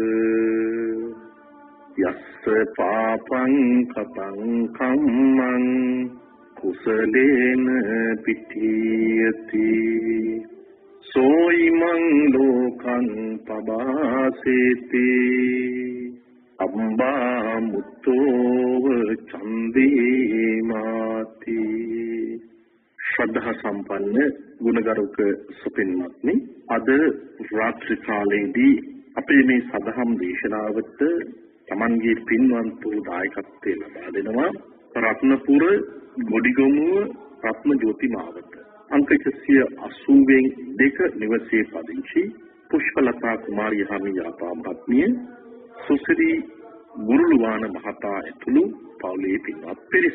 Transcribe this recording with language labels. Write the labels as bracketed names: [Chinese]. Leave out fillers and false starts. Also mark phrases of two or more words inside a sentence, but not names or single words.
[Pali] යස්ස පාපං කතං කම්මං කුසලේන පිටියති සෝයිමං ලෝකං පබාසේති අම්බා මුත්තෝව චන්දීමාති. [Sinhala] ශ්‍රද්ධා සම්පන්න ගුණගරුක සුපින්වත්නි, අද රාත්‍රී කාලයේදී අපේ මේ සදහම් දේශනාවට තමන්ගේ පින්වන්ත වූ දායකත්වය ලබා දෙනවා රත්නපුර ගොඩිගමුව රත්න ජෝති මාවත අංක 182 නිවසේ පදිංචි පුෂ්පලතා කුමාරිය හමියාපා මහත්මිය, සුසිරි ගුරුළුවාන මහතා ඇතුළු පවුලේ පින්වත් පිරිස.